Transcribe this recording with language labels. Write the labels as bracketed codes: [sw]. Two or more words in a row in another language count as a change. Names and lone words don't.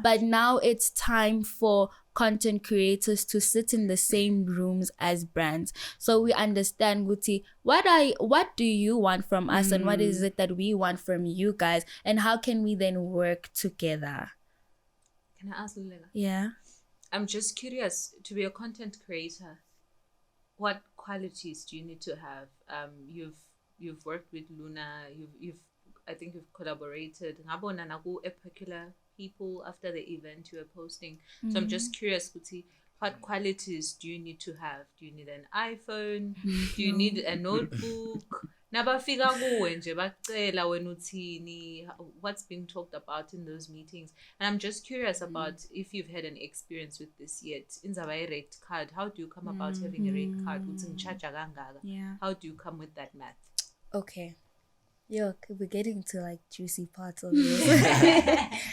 [en] But now it's time for content creators to sit in the same rooms as brands, so we understand Guti, what do you want from us and what is it that we want from you guys, and how can we then work together? Can I ask Luleka? Yeah. I'm just curious, to be a content creator, what qualities do you need to have? You've worked with Luna, you've I think you've collaborated [zu] ngabona naku [en] particular people after the event you were posting. So I'm just curious, Kuti, what qualities do you need to have? Do you need an iPhone? Do you need a notebook? [zu] Nabafika kuwe nje bacela wena uthini, [en] what's being talked about in those meetings? And I'm just curious about if you've had an experience with this yet. Inzaba red card, how do you come about having a red card? Yeah. How do you come with that math? Okay. Yo, we're getting to like juicy parts of this.